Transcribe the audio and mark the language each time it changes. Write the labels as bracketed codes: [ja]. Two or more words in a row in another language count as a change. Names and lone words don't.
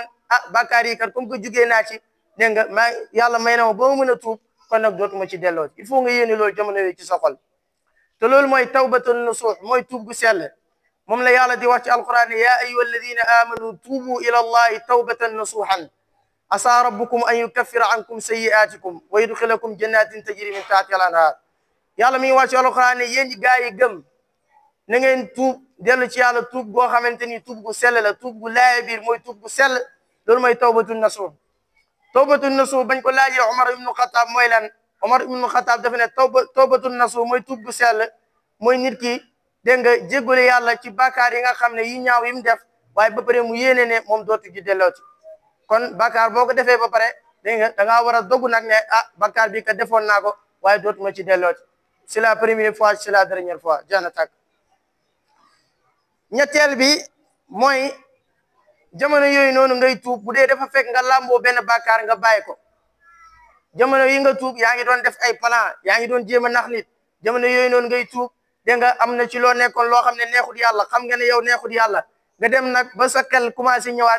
[wo] bàkkaar yi kat [fr] comme que [wo] jugee naa ci dégg nga yàlla may na ma ba ma mën a tuub kon nag dootuma ci dellooti [fr] il faut [wo] nga yéene loolu jamono yooyu ci sa xol te loolu mooy [ar] توبة نصوح [wo] mooy tuub gu sell moom la yàlla di wax ci alquran [ar] يا أيها الذين آمنوا توبوا إلى الله توبة نصوحا عسى ربكم أن يكفر عنكم سيئاتكم ويدخلكم جنات تجري من تحتها الأنهار [wo] yàlla mi ngi wax ci alquran ne yéen gaa yi gëm na ngeen tuub dellu ci yàlla tuub goo xamante ni tuub gu sell la tuub gu laaye biir mooy tuub gu sell loolu mooy [ar] توبة نصوح توبة [wo] nasuh bañ ko laajee Omar ibnu Xataab mooy lan Omar ibnu Xataab dafa ne [ar] توبة نصوح [wo] mooy tuub gu sell mooy nit ki dégg nga jéggale yàlla ci bàkkaar yi nga xam ne yi ñaaw yi mu def waaye ba pare mu yéene ne moom dootu ji dellooti kon bàkkaar boo ko defee ba pare dégg nga da ngaa war a dogu nag ne bàkkaar bi ka defoon naa ko waaye dootuma ci dellooti [fr] c'est la première fois c'est la dernière fois [wo] jaana tàkk ñetteel bi mooy jamono yooyu noonu ngay tuub bu dee dafa fekk nga làmboo benn bàkkaar nga bàyyi ko jamono yi nga tuub yaa ngi doon def ay plan yaa ngi doon jéem a nax nit jamono yooyu noonu ngay tuub dégg nga am na ci loo nekkoon loo xam ne neexut yàlla xam nga ne yow neexut yàlla nga dem nag ba sa xel commencé ñëwaat